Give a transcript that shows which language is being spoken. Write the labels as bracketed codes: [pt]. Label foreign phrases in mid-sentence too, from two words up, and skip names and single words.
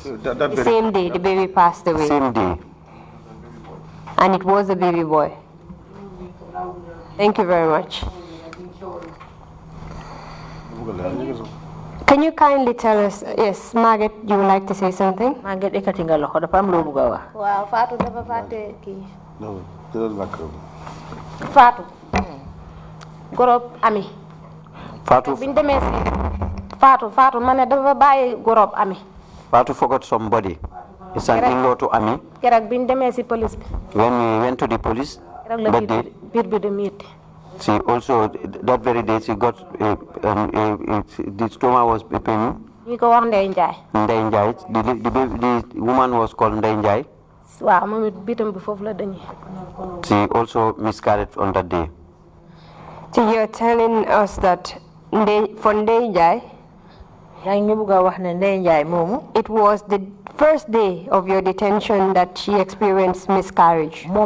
[en] The same day, the baby passed away. Same day. And it was a baby boy. Thank you very much. Can you kindly tell us, yes, Margaret, you would like to say something? Margaret, [wo] ekati nga loxo dafa am loo bëgg a wax. Waaw Fatou dafa fàtte kii. Non, jëlal micro. Fatou. Gorob Ami. Fatou. Biñ demee si Fatou ma ne dafa bàyyi gorob Ami. [en] Fatou forgot somebody. It's an in-law to Ami. [wo] Keroog biñ demee si police bi. [en] When we went to the police, that day, [wo] biir bi di metti. [en] she also, that very day, she got, the stomach was paining. [wo] Ñu ko wax Ndey Njaay. [en] Ndey Njai. The woman was called Ndey Njai. [wo] waaw moom it bitam bi foofu la dañee. [en] She also miscarried on that day. So you're telling us that for Ndeye Njie, it was the first day of your detention that she experienced miscarriage.